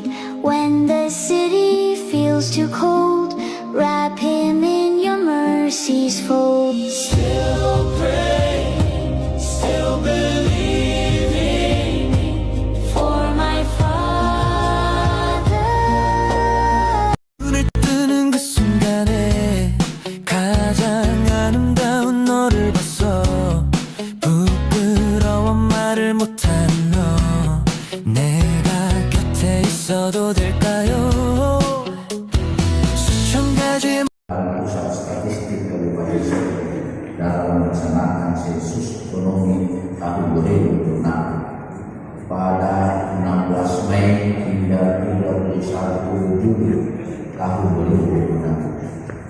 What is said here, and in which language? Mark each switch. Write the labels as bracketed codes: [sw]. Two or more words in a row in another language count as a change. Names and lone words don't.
[en] When the city feels too cold, wrap him in your mercy's fold. Still praying, still believing For my father. [ko] 눈을 뜨는 그 순간에 가장 아름다운 너를 봤어. 부끄러워 말을 못한 너, 내가 곁에 있어도 될까요? 수천 가지의 [id] Pusat Statistik Kabupaten Solo dalam melaksanakan sensus ekonomi tahun 2006 pada 16 Mei hingga 31 Juli tahun 2006.